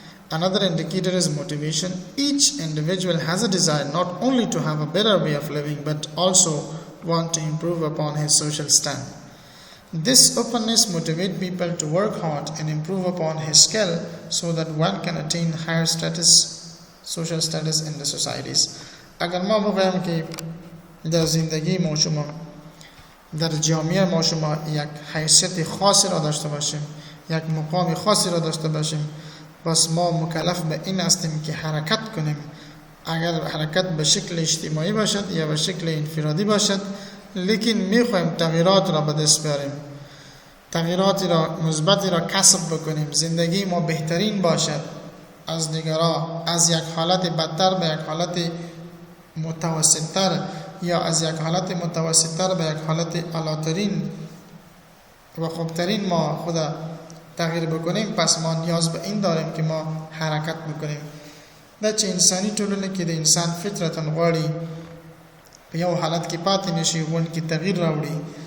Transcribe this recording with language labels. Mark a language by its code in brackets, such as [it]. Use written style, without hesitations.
[en] Another indicator is motivation. Each individual has a desire not only to have a better way of living, but also want to improve upon his social stand. This openness motivates people to work hard and improve upon his skill so that one can attain higher social status in the societies. [fa] اگر ما بگویم که در زندگی ما شما در جامعه ما شما یک حیثیت خاصی را داشته باشیم، یک مقام خاصی را داشته باشیم، بس ما مکلف به این هستیم که حرکت کنیم. اگر حرکت به شکل اجتماعی باشد یا به شکل انفرادی باشد، لیکن میخوایم تغییرات را به دست بیاریم، تغییراتی را مثبتی را کسب بکنیم، زندگی ما بهترین باشد از دیگران، از یک حالت بدتر به یک حالت متوسطتر یا از یک حالت متوسطتر به یک حالت اعلی‌ترین و خوبترین ما خود تغییر بکنیم. پس ما نیاز به این داریم که ما حرکت بکنیم. [ps] دا چې انساني ټولنه کې د انسان فطرتاً غواړي په یو حالت کې پاتې نشي، غواړي کې تغییر راوړي.